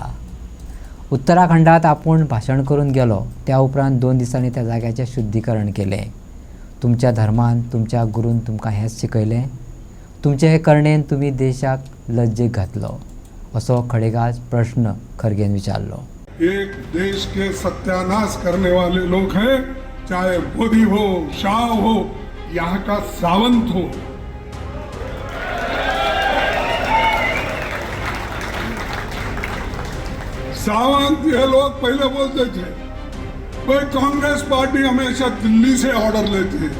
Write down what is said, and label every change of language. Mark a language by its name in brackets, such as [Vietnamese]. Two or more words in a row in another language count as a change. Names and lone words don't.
[Konkani] उत्तराखंडात आपूण भाशण करून गेलो त्या उपरांत 2 दिसांनी त्या जाग्याचें शुद्धीकरण केलें. तुमच्या धर्मान, तुमच्या गुरून तुमकां हेंच शिकयलें? तुमचे हे करणेन तुमी देशाक लज्जेक घातलो, असो खडेगाज प्रश्न खरगेन विचारलो. [Hindi] एक देश के सत्यानाश करने वाले लोग हैं, चाहे मोदी हो, शाह हो, यहाँ का सावंत हो. सावंत ये लोग पहले बोलते थे भाई कांग्रेस पार्टी हमेशा दिल्ली से ऑर्डर लेती है.